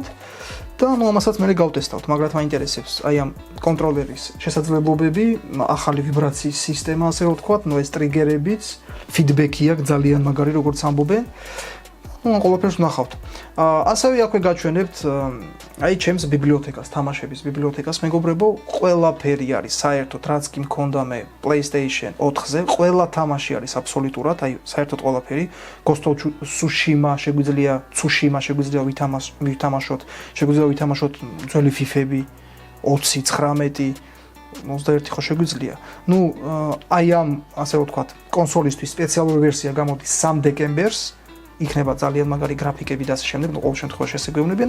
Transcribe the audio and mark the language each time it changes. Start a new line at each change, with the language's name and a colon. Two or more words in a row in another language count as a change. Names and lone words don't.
Georgian: და ნუ ამასაც მე გავტესტავთ, მაგრამ მაინტერესებს აი ამ კონტროლერის შესაძლებლობები, ახალი ვიბრაციის სისტემა, ასე ვთქვათ, ნუ ეს ტრიგერებიც, ფიდბექი აქვს ძალიან მაგარი, როგორც ამბობენ. ნუ ყველაფერს ვნახავთ. ასევე აქვე გაჩვენებთ აი ჩემს ბიბლიოთეკას, თამაშების ბიბლიოთეკას, მეგობრებო, ყველაფერი არის საერთოდ, რაც კი მქონდა მე PlayStation 4-ზე, ყველა თამაში არის აბსოლუტურად, აი საერთოდ ყველაფერი. Ghost of Tsushima შეგვიძლია ვითამაშოთ, შეგვიძლია ვითამაშოთ ძველი FIFA-ები 20, 19, 21 ხო შეგვიძლია. ნუ აი ამ, ასე ვთქვათ, კონსოლისთვის სპეციალური ვერსია გამოდის 3 დეკემბერს. იქნება ძალიან მაგარი გრაფიკები და ასე შემდეგ, ნუ ყოველ შემთხვევაში ესე გვეუბნებიან.